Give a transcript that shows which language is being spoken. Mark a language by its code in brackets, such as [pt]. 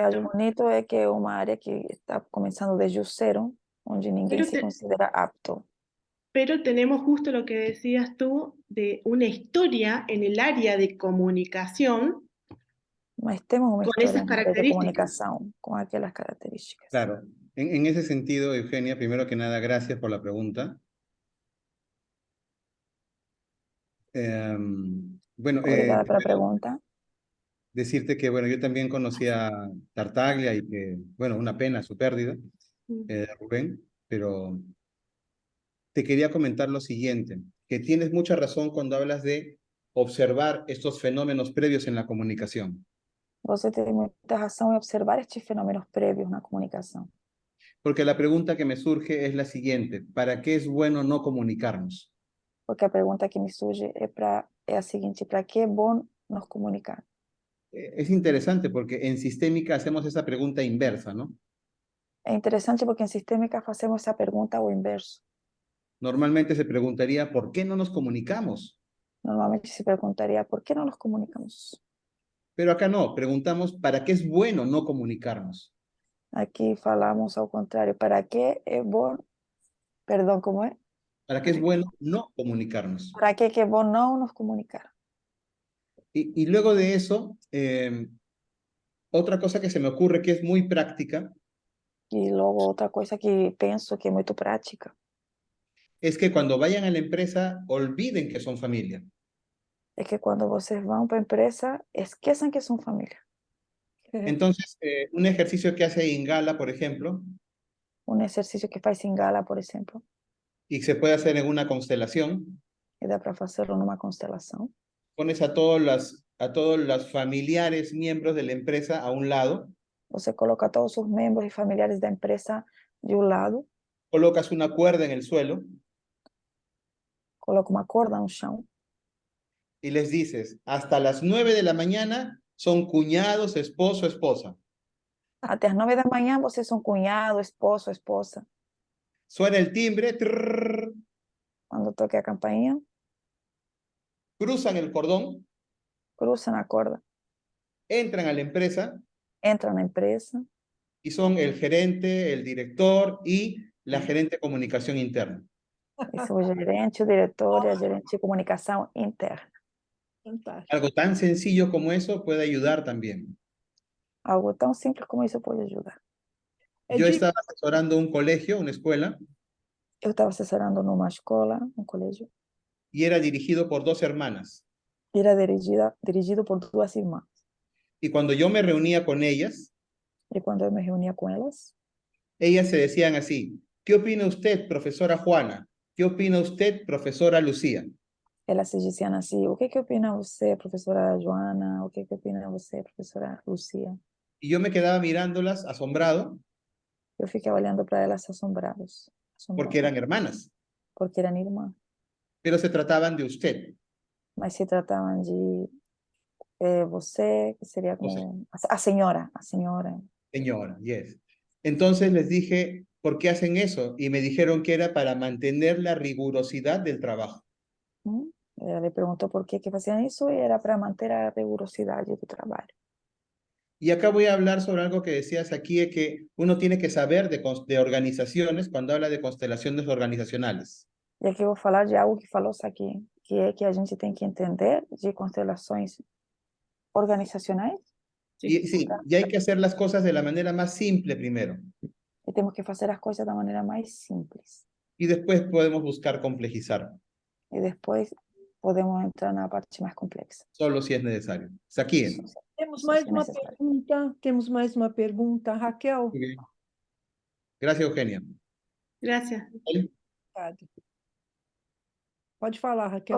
[pt] algo bonito é que é uma área que está começando desde o zero, onde ninguém [es] Pero, [pt] se considera apto. [es] pero tenemos justo lo que decías tú de una historia en el área de comunicación [pt] Mas temos uma [es] con [pt] história [es] esas [pt] na área de [es] características. [pt] comunicação com aquelas características. [es] Claro. En ese sentido, Eugenia, primero que nada, gracias por la pregunta. Bueno, [pt] Obrigada pela pergunta. [es] decirte que, bueno, yo también conocí a Tartaglia y que, bueno, una pena su pérdida, Rubén, pero te quería comentar lo siguiente, que tienes mucha razón cuando hablas de observar estos fenómenos previos en la comunicación. [pt] Você tem muita razão em observar estes fenômenos prévios na comunicação. [es] Porque la pregunta que me surge es la siguiente, ¿para qué es bueno no comunicarnos? [pt] Porque a pergunta que me surge é a seguinte: para que é bom nos comunicar? [es] Es interesante porque en sistémica hacemos esa pregunta inversa, ¿no? [pt] É interessante porque em sistêmica fazemos essa pergunta ao inverso. [es] Normalmente se preguntaría, ¿por qué no nos comunicamos? [pt] Normalmente se perguntaria por que não nos comunicamos. [es] Pero acá no, preguntamos, ¿para qué es bueno no comunicarnos? [pt] Aqui falamos ao contrário. Para que é bom... Perdão, como é? [es] ¿Para qué es bueno no comunicarnos? [pt] Para que é bom não nos comunicar? [es] Y luego de eso, otra cosa que se me ocurre que es muy práctica [pt] E logo outra coisa que penso que é muito prática [es] es que cuando vayan a la empresa olviden que son familia. [pt] é que quando vocês vão para a empresa, esqueçam que são família. [es] Entonces, un ejercicio que hace Ingala, por ejemplo, [pt] Exercício que faz em Gala, por exemplo, [es] y se puede hacer en una constelación, [pt] e dá para fazê-lo numa constelação. [es] pones a todos los familiares miembros de la empresa a un lado, [pt] Você coloca todos os membros e familiares da empresa de um lado, [es] colocas una cuerda en el suelo [pt] coloca uma corda no chão [es] y les dices, hasta las 9 de la mañana son cuñados, esposo, esposa. [pt] até as 9 da manhã vocês são cunhado, esposo, esposa. [es] Suena el timbre, trrr, [pt] Quando toque a campainha, [es] cruzan el cordón, [pt] cruzam a corda, [es] entran a la empresa [pt] entram na empresa [es] y son el gerente, el director y la gerente de comunicación interna. [pt] e são o gerente, o diretor e a gerente de comunicação interna. Fantástico. [es] Algo tan sencillo como eso puede ayudar también. [pt] Algo tão simples como isso pode ajudar. [es] Yo estaba asesorando un colegio, una escuela, [pt] Eu estava assessorando numa escola, um colégio, [es] y era dirigido por 2 hermanas. [pt] e era dirigido por 2 irmãs. [es] Y cuando yo me reunía con ellas, [pt] E quando eu me reunia com elas, [es] ellas se decían así, ¿Qué opina usted, profesora Juana? ¿Qué opina usted, profesora Lucía? [pt] Elas se diziam assim, o que opina você, professora Joana? O que opina você, professora Lucia? [es] Y yo me quedaba mirándolas asombrado [pt] Eu fiquei olhando para elas assombrados, [es] porque eran hermanas, [pt] porque eram irmãs, [es] pero se trataban de usted. [pt] mas se tratavam de você, que seria como a senhora, [es] Señora, yes. Entonces les dije, ¿por qué hacen eso? Y me dijeron que era para mantener la rigurosidad del trabajo. [pt] Ela lhe perguntou por que faziam isso e era para manter a rigorosidade do trabalho. [es] Y acá voy a hablar sobre algo que decías aquí, de que uno tiene que saber de organizaciones cuando habla de constelaciones organizacionales. [pt] E aqui eu vou falar de algo que falou-se aqui, que é que a gente tem que entender de constelações organizacionais [es] Y sí, y hay que hacer las cosas de la manera más simple primero. [pt] e temos que fazer as coisas da maneira mais simples. [es] Y después podemos buscar complejizar, [pt] E depois podemos entrar na parte mais complexa. [es] solo si es necesario. Saquien. [pt] Temos Isso mais se é uma necessário. pergunta. Temos mais uma pergunta. Raquel? [es] Muy bien. Gracias, Eugenia. Gracias. [pt] Obrigada. Pode falar, Raquel.